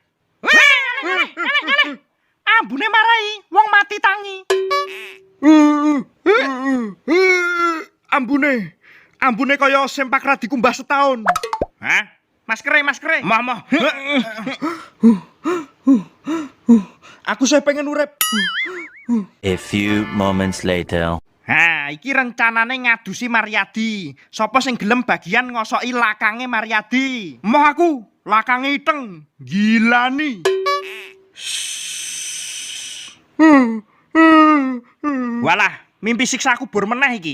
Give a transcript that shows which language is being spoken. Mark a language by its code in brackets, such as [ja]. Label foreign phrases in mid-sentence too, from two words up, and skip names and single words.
[jv] Ambune marai, wong mati tangi. Ambune kaya sempak ra dikumbah setahun. Hah? Maskere. Mah. Aku saya pengen urip. [en] A few moments later. [jv] Ha, iki rencanane ngadusi Mariadi. Sopo sing gelem bagian ngosoki lakange Mariadi? Moh aku, lakange iteng. [id] Gila nih. [jv] Walah, mimpi siksa aku bur meneh iki.